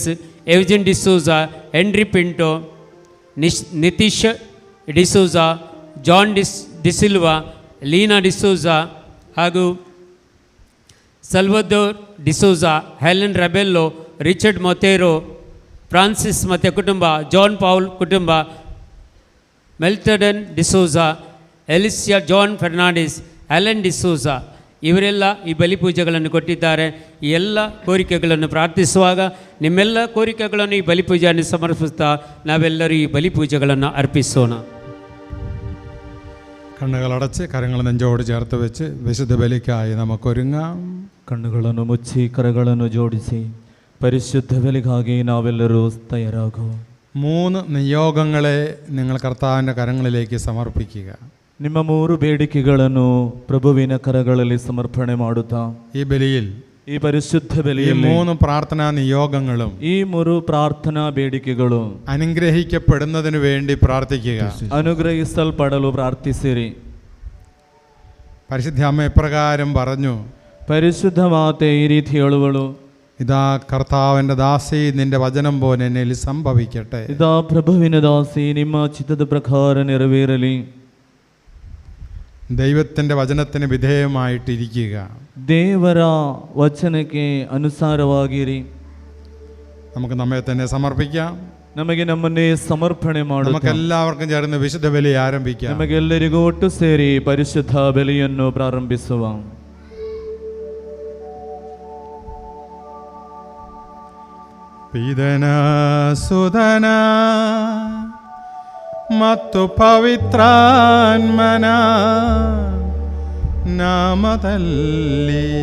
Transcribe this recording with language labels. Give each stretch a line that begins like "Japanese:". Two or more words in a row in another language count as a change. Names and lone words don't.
Kannada: ಎವ್ಜನ್ ಡಿಸೋಜಾ, ಹೆನ್ರಿ ಪಿಂಟೋ, ನಿತೀಶ್ ಡಿಸೋಜಾ, ಜಾನ್ ಡಿಸಿಲ್ವಾ, ಲೀನಾ ಡಿಸೋಜಾ ಹಾಗೂ ಸಲ್ವದೋರ್ ಡಿಸೋಜಾ, ಹೆಲೆನ್ ರೆಬೆಲ್ಲೋ, ರಿಚರ್ಡ್ ಮೊತೇರೋ, ಫ್ರಾನ್ಸಿಸ್ ಮತ್ತು ಕುಟುಂಬ, ಜಾನ್ ಪೌಲ್ ಕುಟುಂಬ, ಮೆಲ್ಟಡನ್ ಡಿಸೋಜಾ, ಎಲಿಸಿಯಾ ಜಾನ್ ಫೆರ್ನಾಂಡಿಸ್, ಅಲೆನ್ ಡಿಸೋಜಾ ಇವರೆಲ್ಲ ಈ ಬಲಿಪೂಜೆಗಳನ್ನು ಕೊಟ್ಟಿದ್ದಾರೆ. ಈ ಎಲ್ಲ ಕೋರಿಕೆಗಳನ್ನು ಪ್ರಾರ್ಥಿಸುವಾಗ ನಿಮ್ಮೆಲ್ಲ ಕೋರಿಕೆಗಳನ್ನು ಈ ಬಲಿಪೂಜೆಯನ್ನು ಸಮರ್ಪಿಸ್ತಾ ನಾವೆಲ್ಲರೂ ಈ ಬಲಿಪೂಜೆಗಳನ್ನು ಅರ್ಪಿಸೋಣ.
Malayalam: കണ്ണുകളടച്ച് കരങ്ങൾ നെഞ്ചോട് ചേർത്ത് വെച്ച് വിശുദ്ധ ബലിക്കായി നമുക്കൊരുങ്ങാം.
Kannada: ಕಣ್ಣುಗಳನ್ನು ಮುಚ್ಚಿ ಕರಗಳನ್ನು ಜೋಡಿಸಿ ಪರಿಶುದ್ಧ ಬಲಿಗಾಗಿ ನಾವೆಲ್ಲರೂ ತಯಾರಾಗುವ.
Malayalam: 3 നിയോഗങ്ങളെ നിങ്ങൾ കർത്താവിൻ്റെ കരങ്ങളിലേക്ക് സമർപ്പിക്കുക.
Kannada: ನಿಮ್ಮ 3 ಬೇಡಿಕೆಗಳನ್ನು ಪ್ರಭುವಿನ ಕರಗಳಲ್ಲಿ ಸಮರ್ಪಣೆ ಮಾಡುತ್ತಾ
Malayalam: ഈ ബലിയിൽ
Kannada: ಈ ಪರಿಶುದ್ಧ
Malayalam: ഈ
Kannada: ಬಲಿಯಲ್ಲಿ
Malayalam: 3 പ്രാർത്ഥനാ നിയോഗങ്ങളും
Kannada: ಈ 3 ಪ್ರಾರ್ಥನಾ ಬೇಡಿಕೆಗಳು
Malayalam: അനുഗ്രഹിക്കപ്പെടുന്നതിന് വേണ്ടി പ്രാർത്ഥിക്കുക.
Kannada: ಅನುಗ್ರಹಿಸಲ್ಪಡಲು ಪ್ರಾರ್ಥಿಸಿರಿ.
Malayalam: പരിശുദ്ധ അമ്മ ഇപ്രകാരം പറഞ്ഞു,
Kannada: ಪರಿಶುದ್ಧ ಮಾತೆ ಈ ರೀತಿ ಹೇಳುವಳು,
Malayalam: ഇതാ കർത്താവിൻ്റെ ദാസി, നിന്റെ വചനം പോലെ എന്നിൽ സംഭവിക്കട്ടെ.
Kannada: ಇದಾ ಪ್ರಭುವಿನ ದಾಸಿ, ನಿಮ್ಮ ಚಿತ್ತದ ಪ್ರಕಾರ ನೆರವೇರಲಿ.
Malayalam: ദൈവത്തിൻ്റെ വചനത്തിന് വിധേയമായിട്ടിരിക്കുക.
Kannada: ದೇವರ ವಚನಕ್ಕೆ ಅನುಸಾರವಾಗಿರಿ.
Malayalam: നമുക്ക് നമ്മെ തന്നെ സമർപ്പിക്കാം.
Kannada: ನಮಗೆ ನಮ್ಮನ್ನೇ ಸಮರ್ಪಣೆ ಮಾಡುತ್ತಾ
Malayalam: നമുക്കെല്ലാവർക്കും ചേർന്ന് വിശുദ്ധ ബലി ആരംഭിക്കാം.
Kannada: ನಮಗೆಲ್ಲರಿಗೂ ಒಟ್ಟು ಸೇರಿ ಪರಿಶುದ್ಧ ಬಲಿಯನ್ನು ಪ್ರಾರಂಭಿಸುವ. ಪಿದನ ಸುಧನ ಮತ್ತು ಪವಿತ್ರಾತ್ಮನ ನಾಮದಲ್ಲಿ